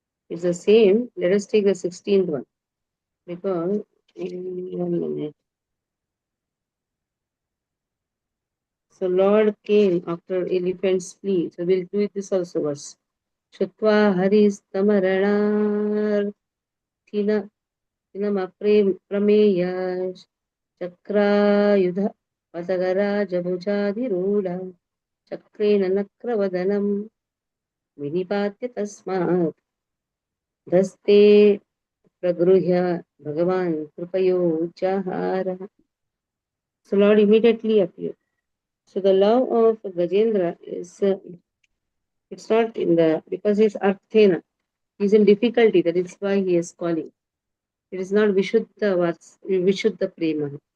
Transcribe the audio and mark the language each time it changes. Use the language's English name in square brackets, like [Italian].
[English] It's the same. Let us take the 16th one because in 1 minute. So Lord came after elephant's plea. So we'll do this also verse. [Sanskrit] Shutva haris tamarana प्रमेय चक्रायुध पतगराजभुजाधिरूढ चक्रेण नक्रवदनं विनिपात्य तस्मात् धस्ते प्रगृह्य भगवान् कृपयोच्चाहारः. [English] So Lord immediately appeared. So the love of Gajendra is it's not in the because he's Arthena. He's in difficulty, that is why he is calling. It is not Vishuddha Prema.